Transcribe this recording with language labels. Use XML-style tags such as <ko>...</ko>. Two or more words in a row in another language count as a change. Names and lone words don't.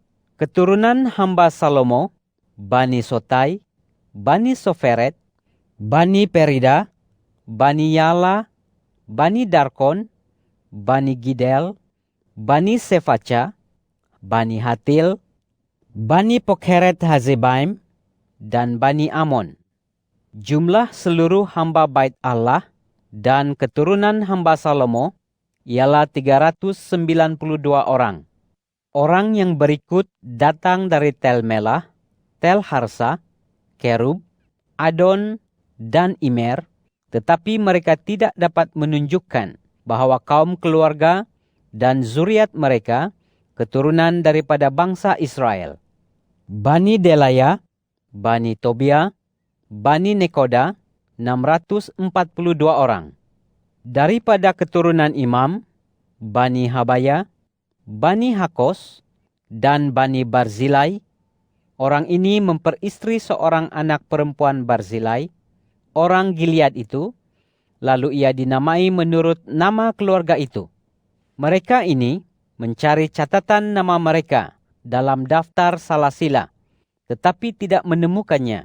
<ms>Keturunan hamba Salomo, Bani Sotai, Bani Soferet, Bani Perida, Bani Yala, Bani Darkon, Bani Gidel, Bani Sefaca, Bani Hatil, Bani Pokheret Hazebaim, dan Bani Amon. Jumlah seluruh hamba bait Allah dan keturunan hamba Salomo ialah 392 orang. Orang yang berikut datang dari Tel Melah, Tel Harsa, Kerub, Adon, dan Imer, tetapi mereka tidak dapat menunjukkan bahwa kaum keluarga dan zuriat mereka keturunan daripada bangsa Israel. Bani Delaya, Bani Tobia, Bani Nekoda, 642 orang. Daripada keturunan imam, Bani Habaya, Bani Hakos, dan Bani Barzilai. Orang ini memperistri seorang anak perempuan Barzilai, orang Gilead itu, lalu ia dinamai menurut nama keluarga itu. Mereka ini mencari catatan nama mereka dalam daftar salasila, tetapi tidak menemukannya.</ms>